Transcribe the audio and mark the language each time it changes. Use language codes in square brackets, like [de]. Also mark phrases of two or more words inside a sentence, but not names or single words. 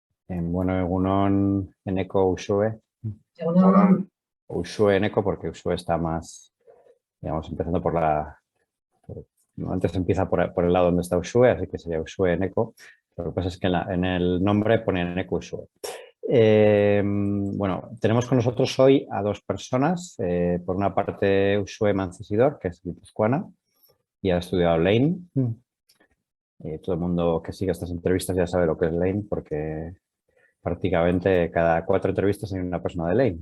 [eu] Bueno, egunon eneko Uxue. Egunon. [es] Uxue eneko porque Uxue está más, digamos, empezando por antes empieza por el lado donde está Uxue, así que sería Uxue eneko. Lo que pasa es que en el nombre pone eneko Uxue. Bueno, tenemos con nosotros hoy a dos personas. Por una parte, Uxue Mancesidor, que es guipuzcoana y ha estudiado Lane. Todo el mundo que sigue estas entrevistas ya sabe lo que es Lane porque prácticamente cada 4 entrevistas hay una persona de Lane.